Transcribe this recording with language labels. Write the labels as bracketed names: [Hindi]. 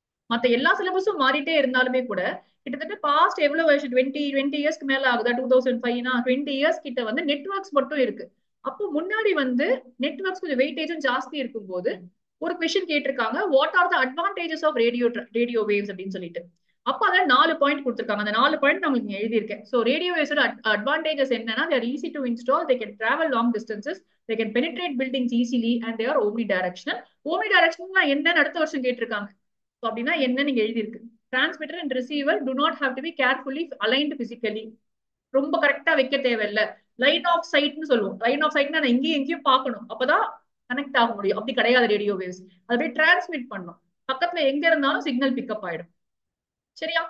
[Tamil] மத்த எல்லா சிலபஸும் மாறிட்டே இருந்தாலுமே கூட கிட்டத்தட்ட பாஸ்ட் எவ்வளவு வருஷம், 20 இயர்ஸ்க்கு மேல ஆகுதா? 2005னா 20 இயர்ஸ் கிட்ட வந்து நெட்வொர்க்ஸ் மட்டும் இருக்கு. அப்போ முன்னாடி வந்து நெட்வொர்க்ஸ் கொஞ்சம் வெயிட்டேஜும் ஜாஸ்தி இருக்கும் போது ஒரு கொஸ்டின் கேட்டிருக்காங்க, [English] what are the advantages of radio waves [Tamil] அப்படின்னு சொல்லிட்டு. அப்ப அதான் 4 பாயிண்ட் கொடுத்திருக்காங்க. அந்த 4 பாயிண்ட் நான் உங்களுக்கு எழுதியிருக்கேன். [English] so [Tamil] ரேடியோ வேவ்ஸோட அட்வான்டேஜஸ் என்னன்னா, [English] they are easy to install, they can travel long distances, they can penetrate buildings easily and they are omnidirectional. [Tamil] omnidirectional என்னன்னு அடுத்த வருஷம் கேட்டிருக்காங்க. ஸோ அப்படின்னா என்ன நீங்க எழுதியிருக்கு, transmitter and receiver [English] do not have to be carefully aligned physically. [Tamil] ரொம்ப கரெக்டா வைக்க தேவையில்ல. லைன் ஆஃப் சைட்னு சொல்லுவோம். லைன் ஆஃப் சைட்னா நான் எங்கேயும் எங்கேயும் பார்க்கணும், அப்பதான் கனெக்ட் ஆக முடியும். அப்படி கிடையாது ரேடியோ வேவ்ஸ். அதை போய் டிரான்ஸ்மிட் பண்ணும், பக்கத்துல எங்க இருந்தாலும் சிக்னல் பிக்கப் ஆயிடும். சரியா?